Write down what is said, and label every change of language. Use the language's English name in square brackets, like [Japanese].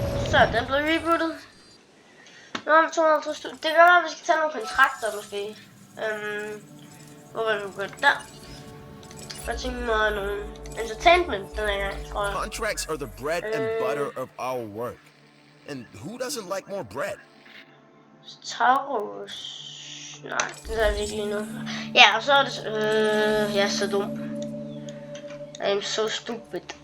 [Danish] Så den blev rebootet. Nu har vi 250.000. Det kan være, at vi skal tage nogle kontrakter måske. Hvor var vi gået der? Jeg tænker mig nogle entertainment den her gang, tror jeg. [English] Contracts are the bread and butter of our work. And who doesn't like more bread? Taurus. [Danish] Nej, det er vi ikke lige nu. Ja, og så er det... jeg er så dum. [English] I'm so stupid.